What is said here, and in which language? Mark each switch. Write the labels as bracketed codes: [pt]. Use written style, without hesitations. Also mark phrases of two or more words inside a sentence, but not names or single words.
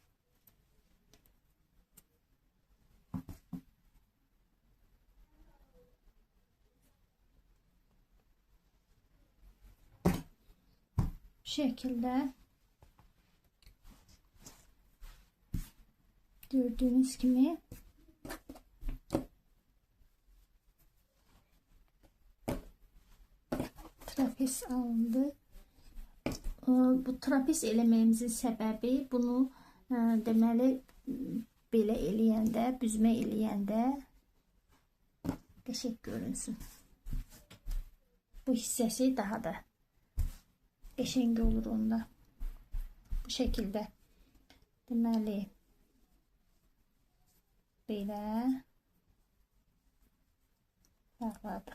[tr] Bu şekilde gördüğünüz gibi trapez alındı. [az] Bu trapez eləməyimizin səbəbi bunu deməli belə eləyəndə, büzmə eləyəndə qəşəng görünsün. Bu hissəsi daha da qəşəng olur onda. Bu şəkildə deməli belə bağladıq.